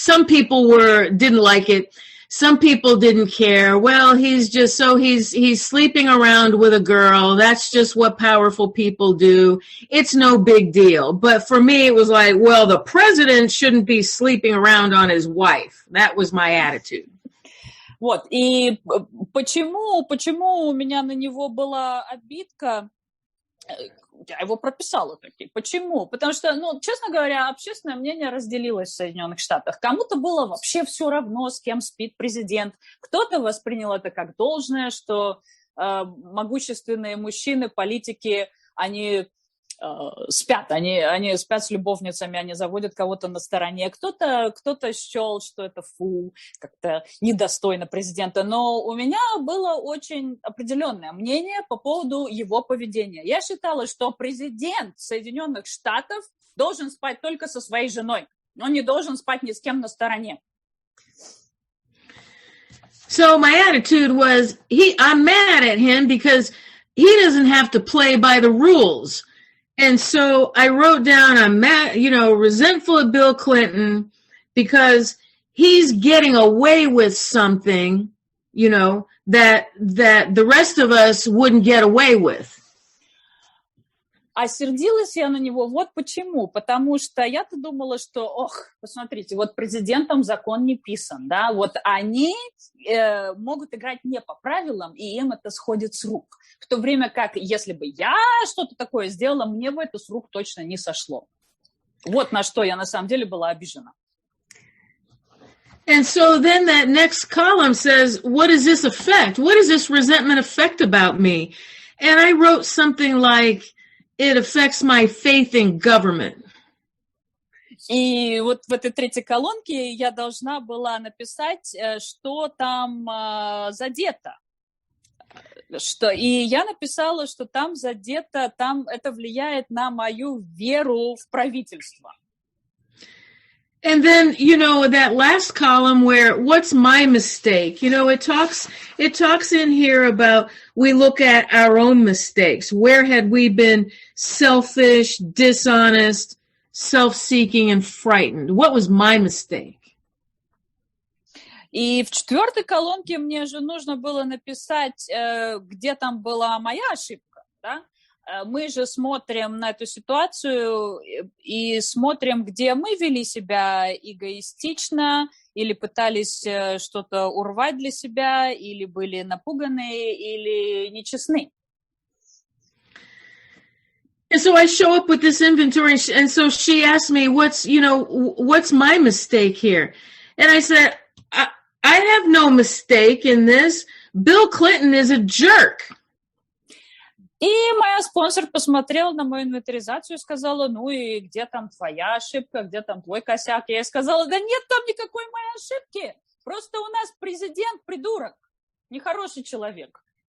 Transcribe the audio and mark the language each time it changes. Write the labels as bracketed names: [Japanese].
[English] Some people didn't like it. Some people didn't care. Well, he's sleeping around with a girl. That's just what powerful people do. It's no big deal. But for me, it was like, well, the president shouldn't be sleeping around on his wife. That was my attitude. [Russian] Вот, и почему у меня на него была обидка? Я его прописала таки. Почему? Потому что, честно говоря, общественное мнение разделилось в Соединенных Штатах. Кому-то было вообще все равно, с кем спит президент. Кто-то воспринял это как должное, что могущественные мужчины, политики, они спят, они спят с любовницами, они заводят кого-то на стороне. Кто-то счел, что это как-то недостойно президента. Но у меня было очень определенное мнение по поводу его поведения. Я считала, что президент Соединенных Штатов должен спать только со своей женой. Он не должен спать ни с кем на стороне. [English] So my attitude was, I'm mad at him because he doesn't have to play by the rules. And so I wrote down, I'm mad, resentful of Bill Clinton because he's getting away with something, that the rest of us wouldn't get away with. [Russian] А сердилась я на него вот почему. Потому что я-то думала, что, посмотрите, вот президентам закон не писан, да, вот они могут играть не по правилам, и им это сходит с рук. В то время как, если бы я что-то такое сделала, мне бы это с рук точно не сошло. Вот на что я на самом деле была обижена. [English] And so then that next column says, what does this affect? What does this resentment affect about me? And I wrote something like, it affects my faith in government. [Russian] И вот в этой третьей колонке я должна была написать, что там задето. И я написала, что там задето, там это влияет на мою веру в правительство. [English] And then, that last column where what's my mistake? It talks in here about, we look at our own mistakes. Where had we been selfish, dishonest, self-seeking, and frightened? What was my mistake? [Russian] И в четвертой колонке мне же нужно было написать, где там была моя ошибка, да? Мы же смотрим на эту ситуацию и смотрим, где мы вели себя эгоистично или пытались что-то урвать для себя, или были напуганы, или нечестны. [English] And so I show up with this inventory, and so she asked me, what's my mistake here? And I said, I have no mistake in this. Bill Clinton is a jerk. [Russian] И моя спонсор посмотрела на мою инвентаризацию и сказала, и где там твоя ошибка, где там твой косяк? Я ей сказала, да нет там никакой моей ошибки. Просто у нас президент придурок, нехороший человек.